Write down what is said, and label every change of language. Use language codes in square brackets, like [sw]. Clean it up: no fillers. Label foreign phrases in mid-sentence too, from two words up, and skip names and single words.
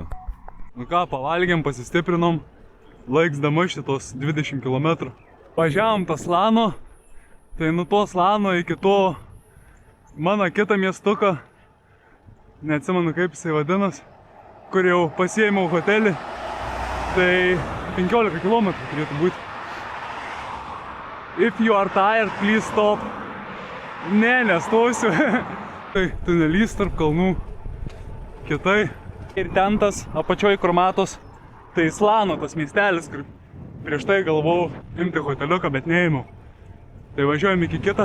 [lt] Nu ką, pavalgėm, pasistiprinom, laiksdama šitos 20 km. Važiavom tą Slano, tai nuo to Slano iki to mano kitą miestuką, neatsimenu kaip jisai vadinas, kur jau pasiėmiau hotelį, tai 15 km turėtų būti. [en] If you are tired, please stop. [lt] Ne, nestosiu. Tai tunelys tarp kalnų. Kitai. Ir ten tas apačioj, kur matos, tai Slano tas miestelis, kur prieš tai galvojau imti hoteliuką, bet neėmiau. Tai važiuojam iki kitą.